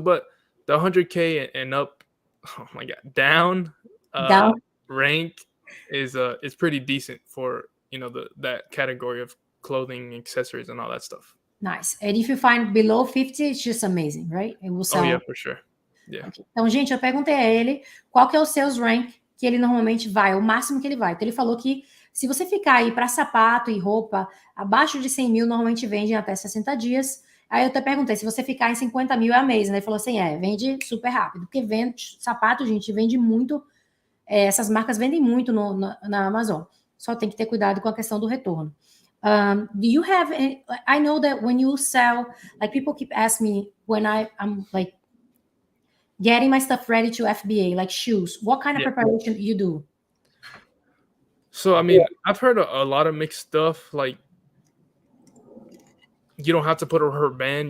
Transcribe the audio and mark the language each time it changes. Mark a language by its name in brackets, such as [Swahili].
[English] But the 100K and up, oh my god, down rank is pretty decent for that category of clothing, accessories, and all that stuff. Nice. And if you find below 50, it's just amazing, right? It will sell. Oh yeah, for sure. Yeah. Okay. [Portuguese] Então, gente, eu perguntei a ele qual que é o sales rank que ele normalmente vai, o máximo que ele vai. Então, ele falou que se você ficar aí para sapato e roupa, abaixo de 100 mil, normalmente vende em até 60 dias. Aí eu até perguntei, se você ficar em 50 mil é amazing. Ele falou assim, vende super rápido. Porque vende, sapato, gente, vende muito. Essas marcas vendem muito na Amazon. Só tem que ter cuidado com a questão do retorno. [English] Do you have any, I know that when you sell, like people keep asking me when I'm like getting my stuff ready to FBA, like shoes, what kind of preparation do you do? So, I mean, I've heard a lot of mixed stuff. Like, you don't have to put a rubber band.